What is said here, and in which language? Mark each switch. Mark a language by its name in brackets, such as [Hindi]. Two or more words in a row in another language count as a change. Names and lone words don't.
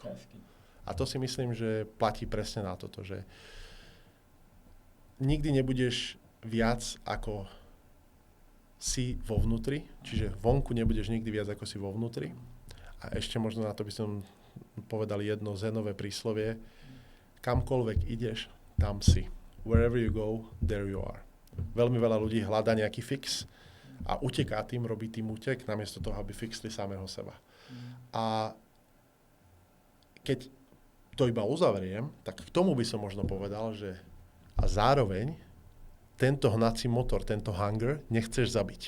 [Slovak] A to si myslím, že platí presne na toto, že nikdy nebudeš viac ako si vo vnútri, čiže vonku nebudeš nikdy viac ako si vo vnútri. A ešte možno na to by som povedal jedno zenové príslovie, kamkoľvek ideš, tam si. [English] Wherever you go, there you are. [Slovak] Veľmi veľa ľudí hľadá nejaký fix a uteká tým, robí tým útek, namiesto toho, aby fixli samého seba. A keď to iba uzavriem, tak k tomu by som možno povedal, že a zároveň tento hnací motor, tento hunger nechceš zabiť.